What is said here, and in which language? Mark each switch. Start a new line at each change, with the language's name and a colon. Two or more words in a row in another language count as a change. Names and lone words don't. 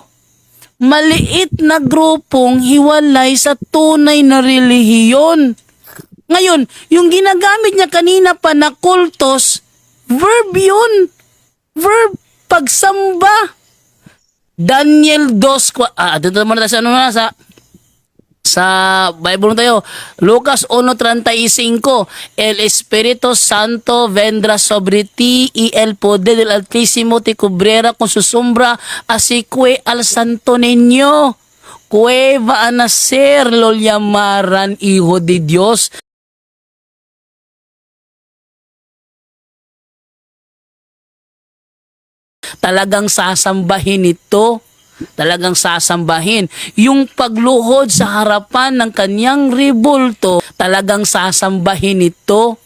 Filipino: Maliit na grupong hiwalay sa tunay na relihiyon. Ngayon, yung ginagamit niya kanina pa na kultos, verb yun. Verb, pagsamba. Daniel 2, dito muna tayo sa Sa Bible tayo,
Spanish: Lucas 1:35, El Espíritu Santo vendrá sobre ti y el poder del Altísimo te cubrirá con su sombra, así que al santo niño que va a nacer lo llamarán Hijo de Dios.
Filipino: Talagang sasambahin ito. Talagang sasambahin. Yung pagluhod sa harapan ng kanyang rebulto, talagang sasambahin ito.